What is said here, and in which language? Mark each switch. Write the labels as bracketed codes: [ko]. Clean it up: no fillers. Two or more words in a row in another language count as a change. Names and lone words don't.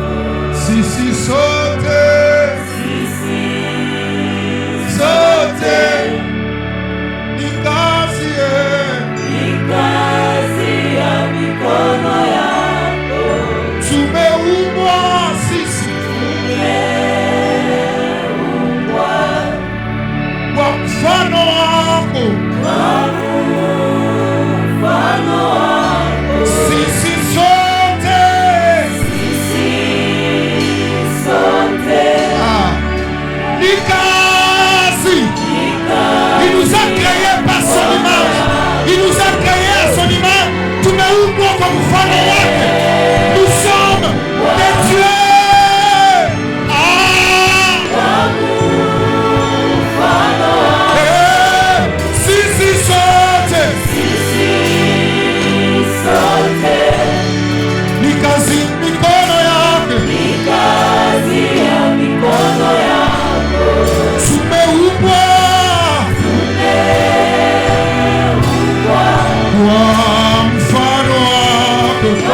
[sw] Sisi sote ni kazi ya mikono yako, tumeumbwa sisi kwa mfano wako. Sisi sote ni kazi. [fr] Il nous a créés par son image. Il nous a créés à son image. [sw] Tumeumbwa kwa mfano wake. [fr] Nous sommes des dieux. [sw] Sisi sote ni kazi mikono yake. Tumeumbwa kwa mfano wako.